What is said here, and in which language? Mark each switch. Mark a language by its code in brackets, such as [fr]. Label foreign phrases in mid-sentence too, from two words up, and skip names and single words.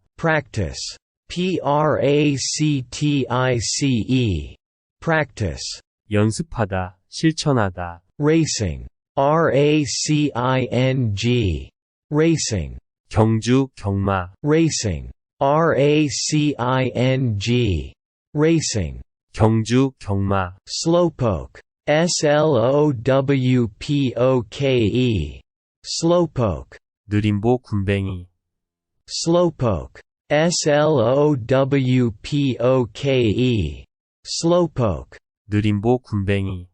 [en] practice, practice, practice, [ko] 연습하다. 실천하다. [en] racing, racing, racing, [ko] 경주 경마. [en] racing, racing, racing, [ko] 경주 경마. [en] slowpoke, slowpoke, slowpoke, [ko] 느림보 군뱅이. [en] slowpoke, slowpoke, slowpoke, [ko] 느림보 군뱅이.